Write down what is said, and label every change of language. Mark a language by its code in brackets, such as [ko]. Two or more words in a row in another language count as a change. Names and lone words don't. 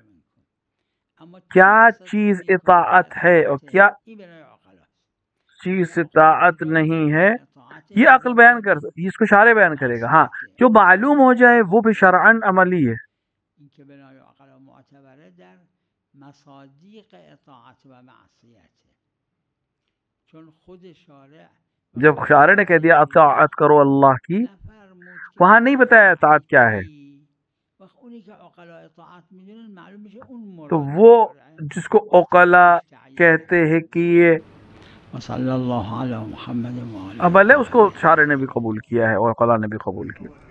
[hi] क्या चीज इताअत है और क्या चीज इताअत नहीं है, ये अक्ल बयान कर, इसको शारे बयान करेगा। हाँ, जो मालूम हो जाए वो भी शरअन अमली है। [fa] مصادیق اطاعت و معصیته، چون خود شارع [hi] जब शारे ने कह दिया अताअत करो अल्लाह की, [fa] نفرمود که [hi] वहां नहीं बताया अताअत क्या है। [fa] وقت اونی که عقلا اطاعت میدونن معلوم میشه اون مراد [hi] तो वो जिसको ओकला कहते हैं कि ये [ar] وصلی الله علی محمد و آله [hi] अमल है, उसको शारे ने भी कबूल किया है और ओकला ने भी कबूल किया।